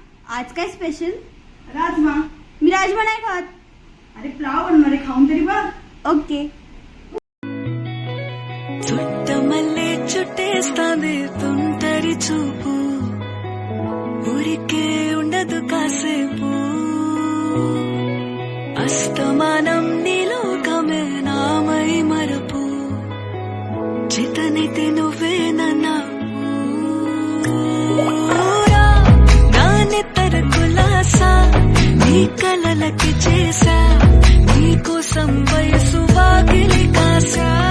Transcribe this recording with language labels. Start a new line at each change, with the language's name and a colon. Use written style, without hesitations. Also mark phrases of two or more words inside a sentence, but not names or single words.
Marathi: आज काय स्पेशल? राजमा. मी राजमा नाही खात. अरे पुलाव बनवणार आहे, खाऊन तरी बघ. ఓకే.
Telugu: చుట్టమల్లే చుట్టేస్తాంది తుంటరి చూపు, ఊరికే ఉండదు కాసేపు, అస్తమానం నీలోకమే నామై మరపు, చితనైతే నువ్వేనన్నా నానెత్తర కులాసా నీ కలలకి చేసా, నీకోసం వయసు వాకిలి కాసా,